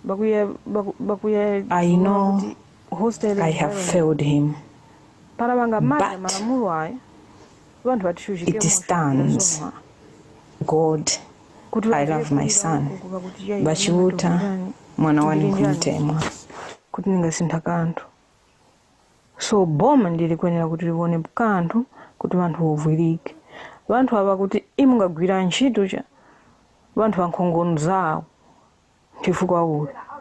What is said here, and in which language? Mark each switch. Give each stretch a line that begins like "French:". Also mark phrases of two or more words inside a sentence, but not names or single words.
English: I know I have failed him, but it stands. God, I love my son.
Tumbuka: Bachiuta, mwana wani kumtemwa. So boma ndilikuyenera kuti lione kanthu kuti vanthu ovwirike. Vanthu ava kuti imungagwira ntchito cha vanthu ankhongono zawo chifukwa uli.